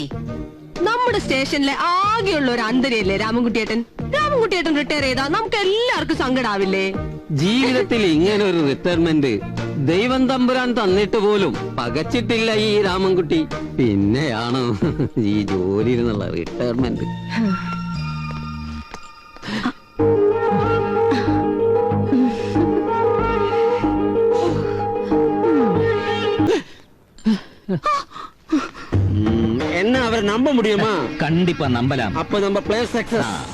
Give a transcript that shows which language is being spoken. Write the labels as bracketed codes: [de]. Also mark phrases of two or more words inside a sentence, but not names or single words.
[ml] നമ്മുടെ സ്റ്റേഷനിലെ ആകെയുള്ള ഒരു അന്തരല്ലേ രാമൻകുട്ടിയേട്ടൻ. രാമൻകുട്ടിയേട്ടൻ റിട്ടയർ ചെയ്താ നമുക്ക് എല്ലാവർക്കും സങ്കടാവില്ലേ? ജീവിതത്തിൽ ഇങ്ങനെ ഒരു റിട്ടയർമെന്റ് ദൈവം തമ്പുരാൻ തന്നിട്ട് പോലും പകച്ചിട്ടില്ല ഈ രാമൻകുട്ടി. പിന്നെയാണോ ഈ ജോലിയിൽ നിന്നുള്ള റിട്ടയർമെന്റ്? [ta] என்ன அவரை நம்ப முடியுமா? கண்டிப்பா நம்பலாம். அப்ப நம்ம [en] play success.